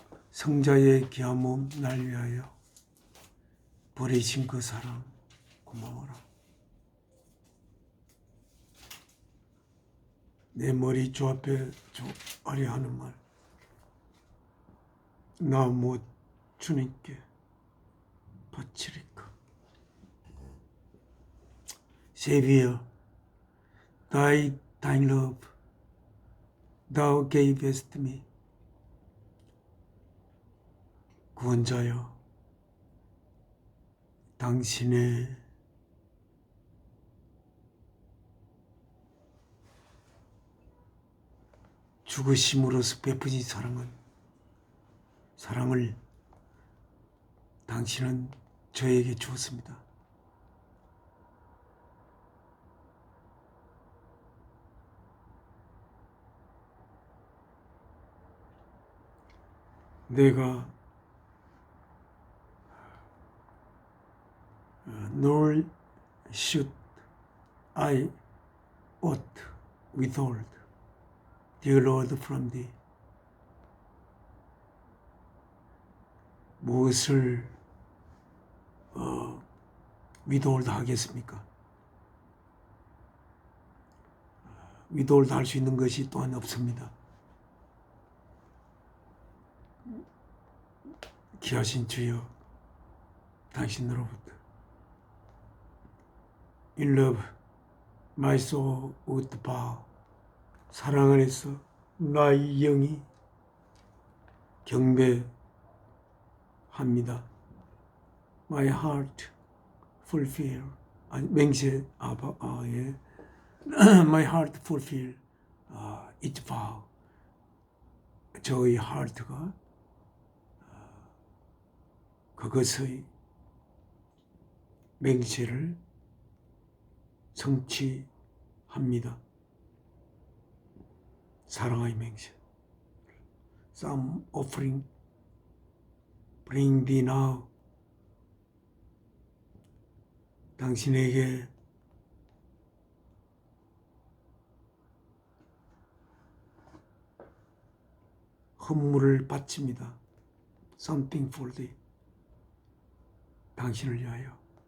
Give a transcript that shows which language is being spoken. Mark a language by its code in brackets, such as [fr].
[ko] 성자의 귀한 몸 날 위하여 버리신 그 사랑 고마워라. 내 머리 주 앞에 아래 하는 말, 나 못 주님께 바치리까. [en] Savior, thy love, thou gavest me. [ko] 구원자여, 당신의 죽으심으로써 베푸신 사랑을 당신은 저에게 주었습니다. 내가 [en] nor should I ought withhold, dear Lord, from thee. [ko] 무엇을 withhold 하겠습니까? withhold 할 수 있는 것이 또한 없습니다. 귀하신 주여, 당신으로부터 [en] In love, my soul would bow. [ko] 사랑 안에서 나의 영이 경배합니다. [en] My heart fulfill. [ko] 맹세 예. [en] My heart fulfill its vow. [ko] 저의 하트가 그것의 맹세를 성취합니다. 사랑의 맹세. [en] Some offering bring thee now. [ko] 당신에게 헌물을 바칩니다. [en] Something for thee. [ko] 당신을 위하여.